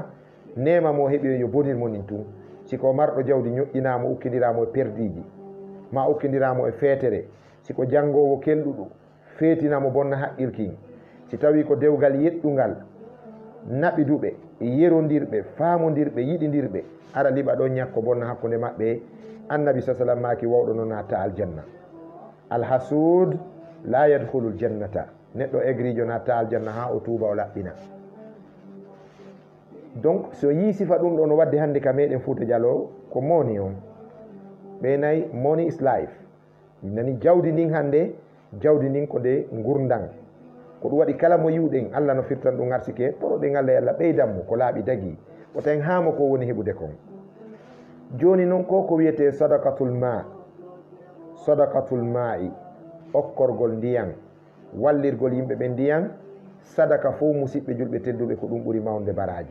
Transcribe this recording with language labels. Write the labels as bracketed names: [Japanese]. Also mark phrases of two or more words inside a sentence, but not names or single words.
[Fula] nema mo heeɓi yo bonirmo nin tun siko marɗo jawdi ñoƴƴinamo ukkidiramo e perdiji ma ukkidiramo e feetere siko jangowo kelɗuɗo feetinamo bonna haqqilkin si tawi ko dewgal yeɗɗugal naɓiduɓe yerodirɓe famodirɓe yiɗidirɓe ara liɓa ɗon ñakko bonna hakkude maɓɓe annabi sa sallam maki wawɗo no natta aljanna [Arabic] الحاسد لا يدخل الجنة [Fula] neɗɗo egrijo natta aljanna ha o tuuba o laɓɓina donc so yi sifa ɗum ɗo no wadde hande ka meɗen Fouta Diallo ko moni on ɓe nayi [English] money is life [Fula] nani jawdi ndin hande jawdi ndin ko nde gurdan ko ɗum waɗi kala mo yiwɗen Allah no firtan ɗum arsike toroɗen Allah e Allah ɓeydanmo ko laaɓi dagi o tawi hamo ko woni heɓude kon joni noon ko wiyete sadakatul ma'i okkorgol ndiyan wallirgol yimɓe ɓe ndiyan sadaka fo musidɓe julɓe tedduɓe ko ɗum ɓuri mawde baraji